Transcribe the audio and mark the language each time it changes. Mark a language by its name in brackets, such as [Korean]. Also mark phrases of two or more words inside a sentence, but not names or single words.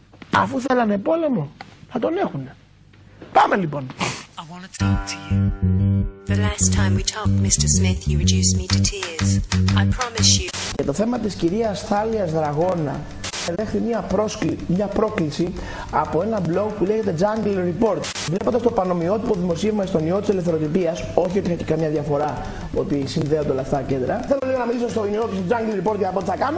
[Greek] Αφού θέλανε πόλεμο, θα τον έχουνε. Πάμε λοιπόν. [English] The last time we talked, Mr. Smith, you reduced me to tears. I promise you. [Greek] Και το θέμα της κυρίας Θάλιας Δραγώνα δέχεται μια πρόκληση από ένα blog που λέγεται Jungle Report. Βλέποντας το πανομοιότυπο δημοσίευμα στον ιό της ελευθεροτυπίας, όχι ότι έχει καμία διαφορά ότι συνδέονται όλα αυτά τα κέντρα. Θέλω λίγο να μιλήσω στο ιό του Jungle Report για να πω τι θα κάνουμε.